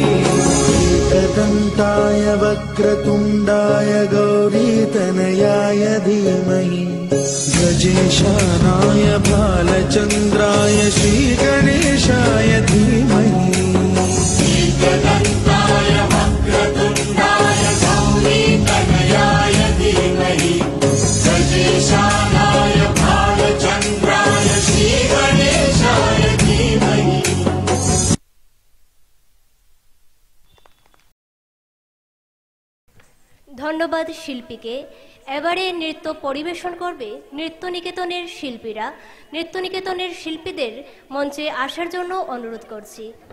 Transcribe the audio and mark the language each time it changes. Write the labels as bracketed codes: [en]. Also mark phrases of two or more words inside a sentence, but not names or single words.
[sa] एकदन्ताय वक्रतुण्डाय गौरीतनयाय धीमहि गजेशानाय भालचन्द्राय श्रीगणेशाय धीमहि एकदन्ताय वक्रतुण्डाय गौरीतनयाय धीमहि गजेशानाय भालचन्द्राय श्रीगणेशाय धीमहि। [bn] ধন্যবাদ শিল্পীকে। এবারে নৃত্য পরিবেশন করবে নৃত্য নিকেতনের শিল্পীরা। নৃত্য নিকেতনের শিল্পীদের মঞ্চে আসার জন্য অনুরোধ করছি।